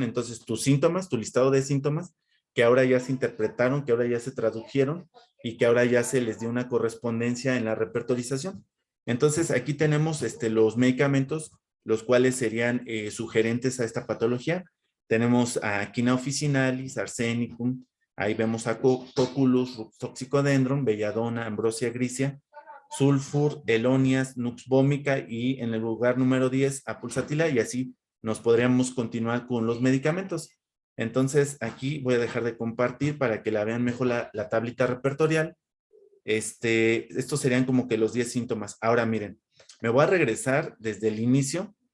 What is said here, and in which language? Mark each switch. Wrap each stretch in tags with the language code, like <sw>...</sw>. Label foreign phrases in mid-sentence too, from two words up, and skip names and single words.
<es>Entonces, tus síntomas, tu listado de síntomas, que ahora ya se interpretaron, que ahora ya se tradujeron y que ahora ya se les dio una correspondencia en la repertorización. Entonces, aquí tenemos los medicamentos, los cuales serían sugerentes a esta patología. Tenemos a Quina officinalis, Arsenicum, ahí vemos a Coculus, Toxicodendron, Belladonna, Ambrosia gricia, Sulfur, Elonias, Nux vomica y en el lugar número 10 a Pulsatilla y así nos podríamos continuar con los medicamentos. Entonces aquí voy a dejar de compartir para que la vean mejor la tablita repertorial. Estos serían como que los 10 síntomas. Ahora miren, me voy a regresar desde el inicio.</es>